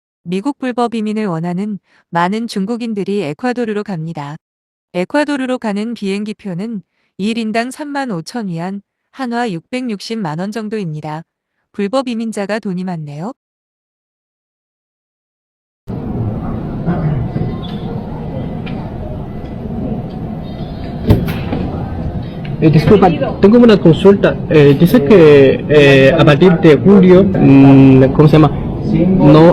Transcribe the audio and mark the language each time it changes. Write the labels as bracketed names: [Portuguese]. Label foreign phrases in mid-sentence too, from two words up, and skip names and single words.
[Korean] 미국 불법 이민을 원하는 많은 중국인들이 에콰도르로 갑니다. 에콰도르로 가는 비행기표는 1인당 35,000위안, 한화 660만 원 정도입니다. 불법 이민자가 돈이 많네요. [Spanish] Disculpa, tengo una consulta. Dice que a partir de julio, ¿cómo se llama? No,